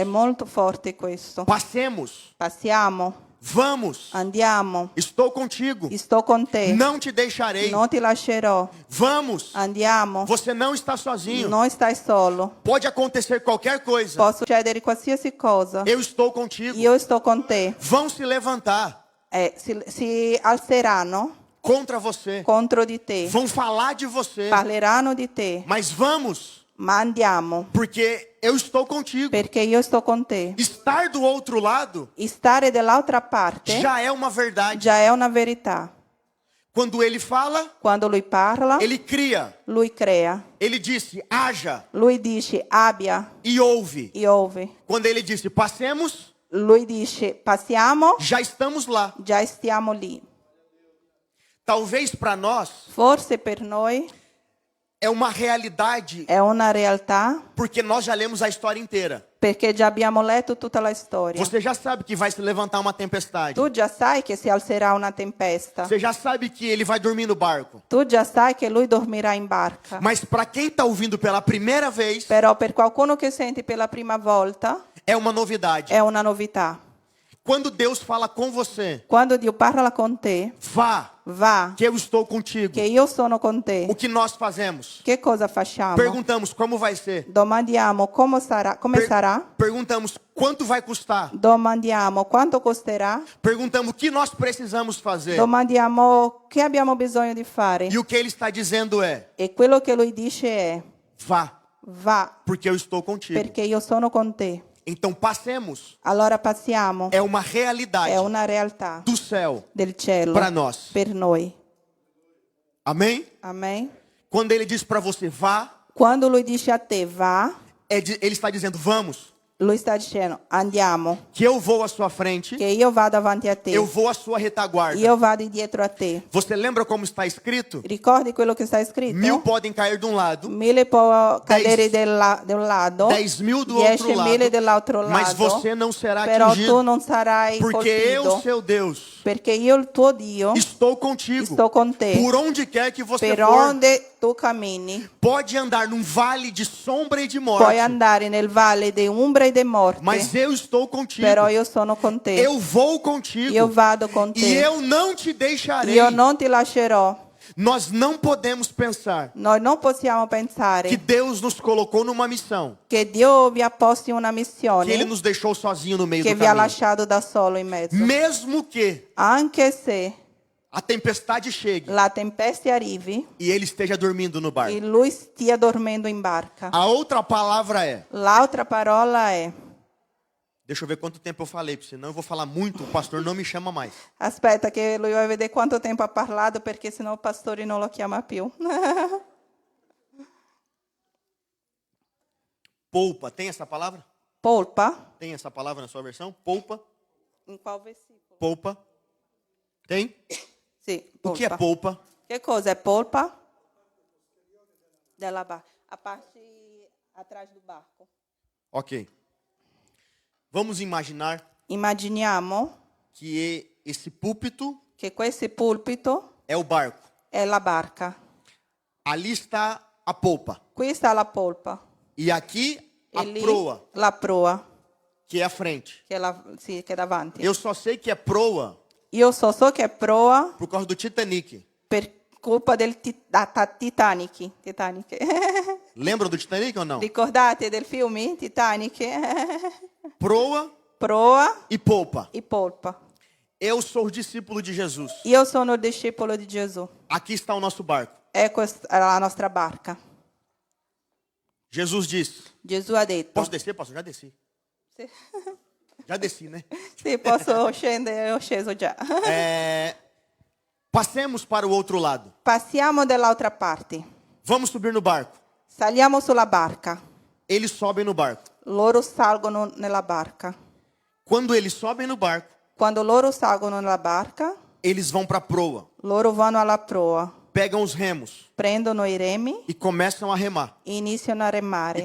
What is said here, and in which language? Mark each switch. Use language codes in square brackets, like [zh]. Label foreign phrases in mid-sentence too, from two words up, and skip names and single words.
[it] È molto forte questo. [pt] Passemos, [it] Passiamo, [pt] vamos, [it] andiamo, [pt] estou contigo, [it] sto con te, [pt] não te deixarei. [it] non ti lascerò. [pt] Vamos, [it] Andiamo, [pt] você não está sozinho. [it] non stai solo. [pt] Pode acontecer qualquer coisa. [it] Può succedere qualsiasi cosa. [pt] Eu estou contigo. [it] Io sto con te. [pt] Vão se levantar [it] Si alzeranno [pt] contra você. [it] contro di te, [pt] Vão falar de você. [it] parleranno di te, [pt] Mas vamos, [it] ma andiamo, [pt] porque eu estou contigo. [it] perché io sto con te. [pt] Estar do outro lado [it] E stare dall'altra parte [pt] já é uma verdade. [it] già è una verità. [pt] Quando ele fala, [it] Quando lui parla, [pt] ele cria. [it] lui crea. [pt] Ele disse, haja [it] Lui dice abbia [pt] e ouve. e ouve. Quando ele disse, passemos, [it] Lui dice passiamo, [pt] já estamos lá. [it] già stiamo lì. [pt] Talvez para nós [it] Forse per noi [pt] é uma realidade, [it] è una realtà [pt] porque nós já lemos a história inteira. [it] Perché già abbiamo letto tutta la storia. [pt] Você já sabe que vai se levantar uma tempestade. [it] Tu già sai che si alzerà una tempesta. [pt] Você já sabe que ele vai dormir no barco. [it] Tu già sai che lui dormirà in barca. [pt] Mas para quem está ouvindo pela primeira vez, [it] Però per qualcuno che senti per la prima volta [pt] é uma novidade. [it] è una novità. [pt] Quando Deus fala com você, [it] Quando Dio parla con te, [pt] vá, [it] va, [pt] que eu estou contigo. [it] che io sono con te. [pt] O que nós fazemos? [it] Che cosa facciamo? [pt] Perguntamos como vai ser. [it] Domandiamo come sarà? [pt] Perguntamos quanto vai custar. [it] Domandiamo quanto costerà? [pt] Perguntamos o que nós precisamos fazer. [it] Domandiamo che abbiamo bisogno di fare. [pt] E o que ele está dizendo é: [it] E quello che lui dice è: [pt] vá, [it] va, [pt] porque eu estou contigo. [it] perché io sono con te. [pt] Então passemos. [it] Allora passiamo. [pt] É uma realidade [it] È una realtà [pt] do céu [it] del cielo [pt] para nós. [it] per noi. [pt] Amém? [it] Amen. [pt] Quando ele diz para você vá, [it] Quando lui dice a te va, [pt] ele está dizendo vamos. [it] lui sta dicendo andiamo, [pt] Que eu vou à sua frente, [it] che io vado avanti a te. [pt] eu vou à sua retaguarda. [it] Io vado dietro a te. [pt] Você lembra como está escrito? [it] Ricordi quello che sta scritto? [pt] 1000 podem cair de um lado, [it] 1000 può cadere da un lato, [pt] 10.000 do outro [it] 10.000 [pt] lado, [it] dell'altro lato, [pt] mas você não será [it] però tu [pt] atingido, [it] non sarai [pt] porque eu, [it] colpito, [pt] seu Deus, [it] perché io il tuo Dio [pt] estou contigo. [it] sto con te. [pt] Por onde quer que você [it] Per [pt] for, [it] onde tu cammini, [pt] pode andar num vale de sombra e de morte, [it] puoi andare nel valle di ombra e di morte, [pt] mas eu estou contigo. [it] però io sono con te. [pt] Eu vou contigo. [it] Io vado con te. [pt] E eu não te deixarei. [it] Io non ti lascerò. [pt] Nós não podemos pensar [it] Noi non possiamo [pt] que [it] pensare [pt] Deus nos colocou numa missão, [it] che Dio vi ha posto in una [pt] que Ele [it] missione [pt] nos deixou sozinho no meio [it] che [pt] do [it] vi ha [pt] caminho. [it] lasciato da solo in mezzo. [pt] Mesmo que [it] Anche se [pt] a tempestade chegue [it] la tempesta arrivi [pt] e ele esteja dormindo no [it] e [pt] barco. [it] lui stia dormendo in barca. [pt] A outra palavra é, [it] L'altra parola è, [pt] deixa eu ver quanto tempo eu falei, porque senão eu vou falar muito, o pastor não me chama mais. [it] aspetta che lui va a vedere quanto tempo ha parlato perché sennò il pastore non lo chiama più. [pt] Poupa, tem essa palavra? [it] Polpa? [pt] Tem essa palavra na sua versão? Poupa? [it] In qual versículo? [pt] Poupa? Tem? [it] Sì, [pt] O que é polpa. [it] polpa? Che cosa è polpa? Della barca. [pt] A parte atrás do barco. Ok. Vamos imaginar [it] Immaginiamo [pt] que esse púlpito [it] che questo pulpito [pt] é o barco. [it] è la barca. [pt] Ali está a polpa. [it] Qui sta la polpa. [pt] E aqui a [it] E lì [pt] proa, [it] la proa, [pt] que é a frente. [it] che è davanti. [pt] Eu só sei que é proa [it] Io so che è proa [pt] por causa do Titanic. [it] per colpa del Titanic. [pt] Lembra do Titanic ou não? [it] Ricordate del film Titanic? [pt] Proa [it] Proa [pt] e polpa. [it] e polpa. [pt] Eu sou o discípulo de Jesus. [it] Io sono il discepolo di Gesù. [pt] Aqui está o nosso barco. [it] Ecco la nostra barca. [pt] Jesus disse: [it] Gesù ha detto. [pt] posso descer, pastor? Já desci. [it] Sì, [pt] Já desci, né? [it] sì, posso scendere, ho sceso già. [pt] Passemos para o outro lado. [it] Passiamo dall'altra parte. [pt] Vamos subir no barco. [it] Saliamo sulla barca. [pt] Eles sobem no barco. [it] Loro salgono nella barca. [pt] Quando eles sobem no barco, [it] Quando loro salgono nella barca, [pt] eles vão para a proa, [it] loro vanno alla proa, [pt] pegam os remos [it] prendono i remi [pt] e começam a remar. [it] e iniziano a [pt] E [it] remare.